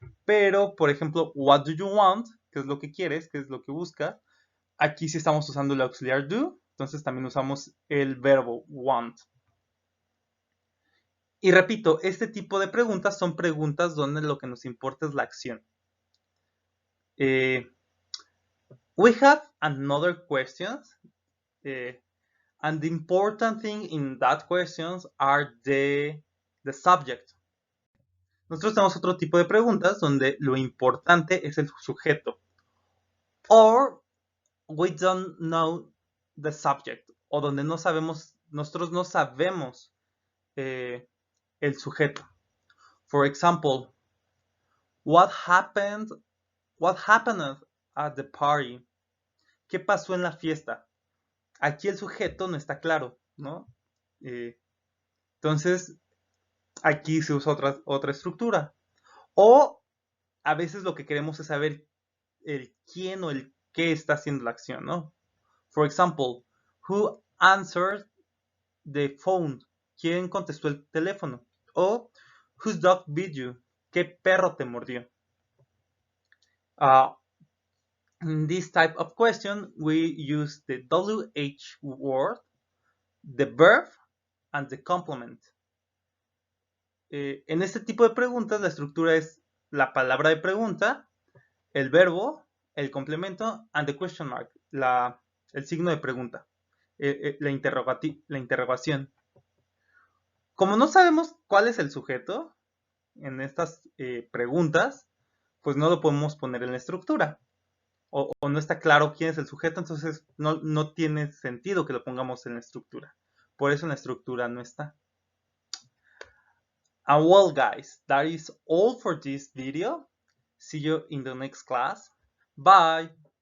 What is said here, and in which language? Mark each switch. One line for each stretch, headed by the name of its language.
Spanish: Pero, por ejemplo,
English: what do you want?
Spanish: ¿Qué es lo que quieres? ¿Qué es lo que buscas? Aquí sí estamos usando el auxiliar do, entonces también usamos el verbo want. Y repito, este tipo de preguntas son preguntas donde lo que nos importa es la acción.
English: We have another questions, and the important thing in that questions are the subject.
Spanish: Nosotros tenemos otro tipo de preguntas donde lo importante es el sujeto.
English: Or we don't know the subject.
Spanish: O donde no sabemos, nosotros no sabemos el sujeto.
English: For example, what happened at the party?
Spanish: ¿Qué pasó en la fiesta? Aquí el sujeto no está claro, ¿no? Entonces, aquí se usa otra estructura. O a veces lo que queremos es saber el quién o el qué está haciendo la acción, ¿no?
English: For example, who answered the phone?
Spanish: ¿Quién contestó el teléfono? O
English: whose dog bit you?
Spanish: ¿Qué perro te mordió?
English: In this type of question, we use the WH word, the verb, and the complement.
Spanish: En este tipo de preguntas, la estructura es la palabra de pregunta, el verbo, el complemento,
English: and the question mark,
Spanish: el signo de pregunta, la interrogación. Como no sabemos cuál es el sujeto en estas preguntas, pues no lo podemos poner en la estructura. O no está claro quién es el sujeto, entonces no tiene sentido que lo pongamos en la estructura. Por eso en la estructura no está.
English: And well, guys, that is all for this video. See you in the next class. Bye.